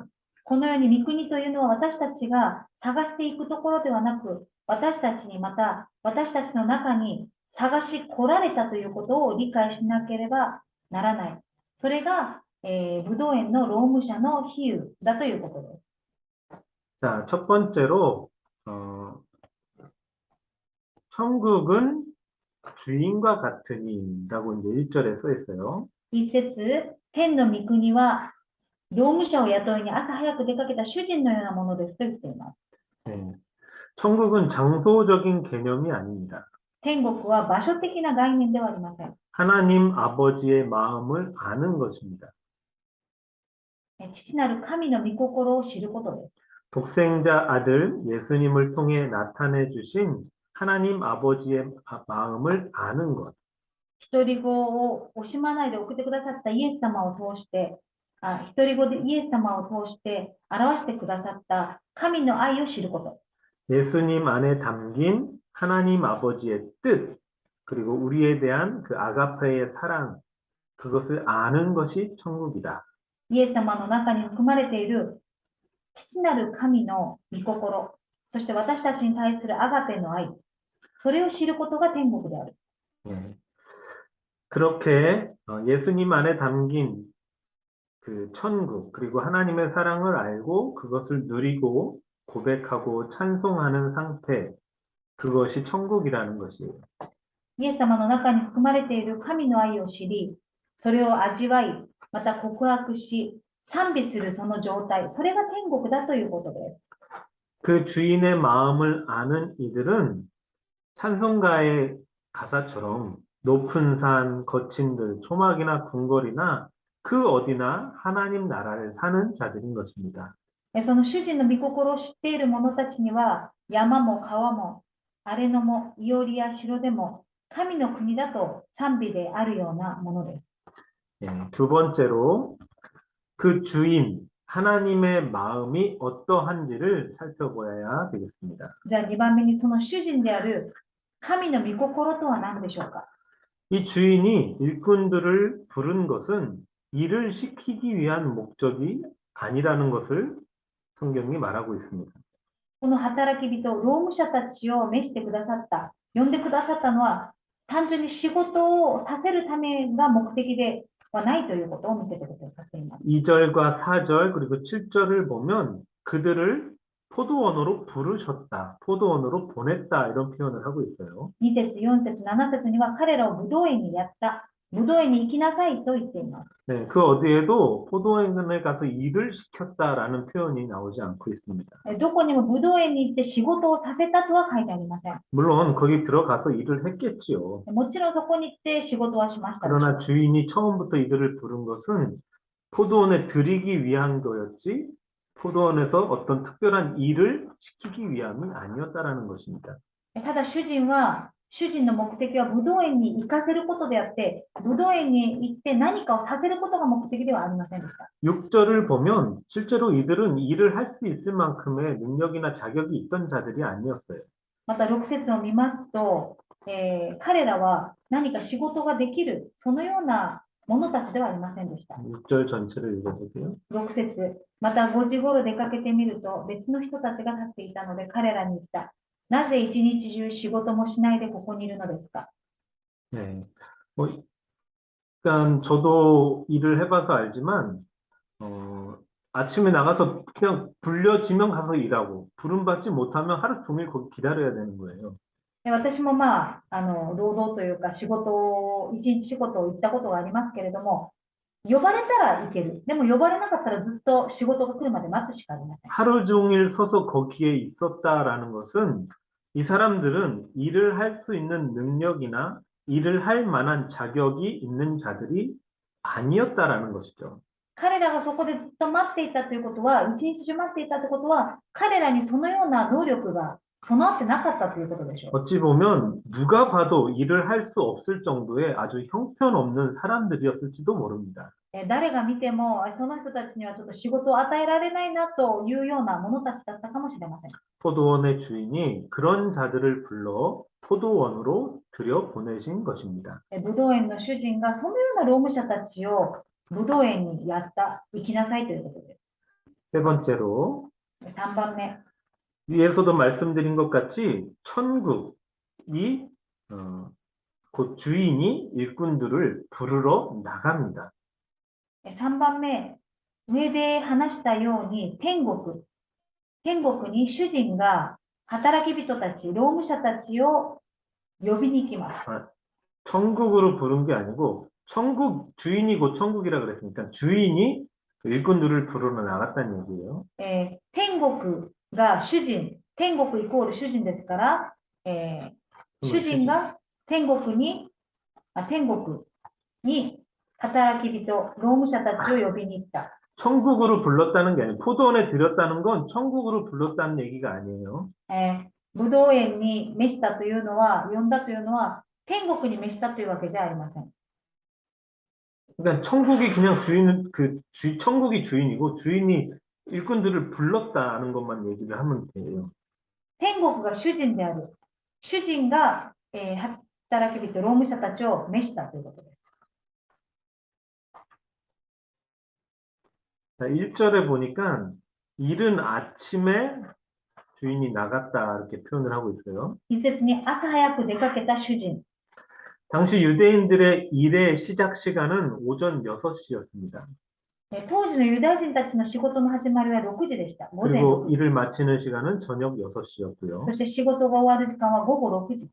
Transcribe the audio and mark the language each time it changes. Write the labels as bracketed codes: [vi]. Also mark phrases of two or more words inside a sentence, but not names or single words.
[ja] このように御国というのは私たちが探していくところではなく、私たちにまた私たちの中に探し来られたということを理解しなければならない。それが、ブドウ園の労務者の比喩だということです。 [ko] 자, 첫 번째로 천국은 주인과 같으니라고 이제 1절에 써 있어요. [ja] 一節、天の御国は労務者を雇いに朝早く出かけた主人のようなものですと言っています。 [ko] 네. 천국은 장소적인 개념이 아닙니다. [ja] 天国は場所的な概念ではありません。 [ko] 하나님 아버지의 마음을 아는 것입니다. [ja] 父なる神の御心を知ることです。 [ko] 독생자 아들 예수님을 통해 나타내 주신 하나님 아버지의 마음을 아는 것. [ja] 一人子を惜しまないで送ってくださったイエス様を通して、一人子でイエス様を通して表してくださった神の愛を知ること。 [ko] 예수님 안에 담긴 하나님 아버지의 뜻, 그리고 우리에 대한 그 아가페의 사랑, 그것을 아는 것이 천국이다. [ja] イエス様の中に含まれている父なる神の御心、そして私たちに対するアガペの愛、それを知ることが天国である。 [ko] 그렇게 예수님 안에 담긴 그 천국, 그리고 하나님의 사랑을 알고 그것을 누리고 고백하고 찬송하는 상태, 그것이 천국이라는 것이에요. [ja] イエス様の中に含まれている神の愛を知り、それを味わい、また告白し、賛美するその状態、それが天国だということです。 [ko] 그 주인의 마음을 아는 이들은 찬송가의 가사처럼 높은 산, 거친 들, 초막이나 궁궐이나 그 어디나 하나님 나라를 사는 자들인 것입니다. [ja] その主人の御心を知っている者たちには、山も川も、荒れ野も、いおりや城でも、神の国だと賛美であるようなものです。 [ko] 두 번째로 그 주인, 하나님의 마음이 어떠한지를 살펴보아야 되겠습니다. [ja] じゃあ2番目にその主人である神の御心とは何でしょうか。 [ko] 이 주인이 일꾼들을 부른 것은 일을 시키기 위한 목적이 아니라는 것을 성경이 말하고 있습니다. [ja] この働き人、労務者たちを召してくださった、呼んでくださったのは、単純に仕事をさせるためが目的ではないということを見せてくださっています。 [ko] 2절과 4절 그리고 7절을 보면 그들을 포도원으로 부르셨다, 포도원으로 보냈다 이런 표현을 하고 있어요. [ja] 2 節、4節、7節には彼らをブドウ園にやった、ブドウ園に行きなさいと言っています。 [ko] 네, 그 어디에도 포도원에 가서 일을 시켰다라는 표현이 나오지 않고 있습니다. [ja] どこにもブドウ園に行って仕事をさせたとは書いてありません。 [ko] 물론 거기 들어가서 일을 했겠지요. [ja] もちろんそこに行って仕事はしました。 [ko] 그러나 주인이 처음부터 이들을 부른 것은 포도원에 들이기 위한 거였지 포도원에서 어떤 특별한 일을 시키기 위함이 아니었다라는 것입니다. [ja] ただ主人の目的はブドウ園に行かせることであって、ブドウ園に行って何かをさせることが目的ではありませんでした。 [ko] 6절을 보면 실제로 이들은 일을 할 수 있을 만큼의 능력이나 자격이 있던 자들이 아니었어요. [ja] また6節を見ますと、彼らは何か仕事ができる、そのような者たちではありませんでした。 [ko] 6절 전체를 읽어보세요. [ja] 6 節、また5時頃出かけてみると別の人たちが立っていたので彼らに言った。なぜ一日中仕事もしないでここにいるのですか。 [ko] 네. 일단 저도 일을 해봐서 알지만 아침에 나가서 그냥 불려지면 가서 일하고 부름받지 못하면 하루 종일 거기 기다려야 되는 거예요. [ja] 私も労働というか一日仕事を行ったことがありますけれども、呼ばれたら行ける。でも呼ばれなかったらずっと仕事が来るまで待つしかありません。 [ko] 하루 종일 서서 거기에 있었다라는 것은 이 사람들은 일을 할 수 있는 능력이나 일을 할 만한 자격이 있는 자들이 아니었다라는 것이죠. [ja] 彼らがそこでずっと待っていたということは、一日中待っていたということは、彼らにそのような能力が備わってなかったということでしょう。 [ko] 어찌 보면 누가 봐도 일을 할 수 없을 정도의 아주 형편없는 사람들이었을지도 모릅니다. [ja] 誰が見ても、その人たちにはちょっと仕事を与えられないなというような者たちだったかもしれません。 [ko] 포도원의 주인이 그런 자들을 불러 포도원으로 들여보내신 것입니다. [ja] ブドウ園の主人がそのような労務者たちをブドウ園にやった、行きなさいということです。 [ko] 세 번째로 [ja] 3 番目。 [ko] 위에서도 말씀드린 것 같이 천국이 곧 주인이 일꾼들을 부르러 나갑니다. [ja] 3 番目、上で話したように天国に主人が働き人たち、労務者たちを呼びに行きます。 [ko] 천국으로 부른 게 아니고 주인이 곧 천국이라 그랬으니까 주인이 일꾼들을 부르러 나갔다는 얘기예요. [ja] 天国が主人、天国イコール主人ですから、 主人が天国に働き人、労務者たちを呼びに行った。 [ko] 천국으로 불렀다는 게 아니에요. 포도원에 들였다는 건 천국으로 불렀다는 얘기가 아니에요. [ja] ぶどう園に召したというのは、呼んだというのは、天国に召したというわけじゃありません。 [ko] 그러니까 천국이 그냥 천국이 주인이고 주인이 일꾼들을 불렀다는 것만 얘기를 하면 돼요. [ja] 天国が主人である。主人が、働き人、労務者たちを召したということです。 [ko] 자, 1절에 보니까 이른 아침에 주인이 나갔다 이렇게 표현을 하고 있어요. [ja] 一節に朝早く出かけた主人。 [ko] 당시 유대인들의 일의 시작 시간은 오전 6시였습니다. [ja] 当時のユダヤ人たちの仕事の始まりは6時でした。午前 [ko] 그리고 일을 마치는 시간은 저녁 6시였고요. [ja] そして仕事が終わる時間は午後6時。